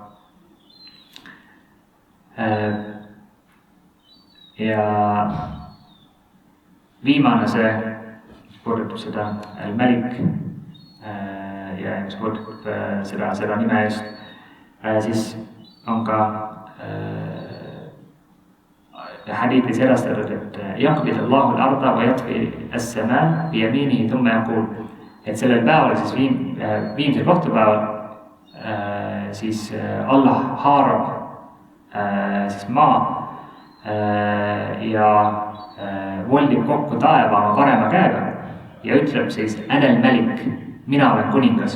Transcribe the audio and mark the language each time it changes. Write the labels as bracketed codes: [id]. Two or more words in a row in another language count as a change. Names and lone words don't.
[et] Ja viimane see, mis puudutab seda al-Malik ja mis puudutab seda nime eest, siis on ka hadiidis edastatud, et [ar] يقبض الله الأرض ويطوي السماء بيمينه ثم يقول, [et] et sellel päeval siis viimsel kohtupäeval siis Allah haarab siis maa ja voldib kokku taeva oma parema käega ja ütleb siis [ar] أنا الملك, [et] mina olen kuningas.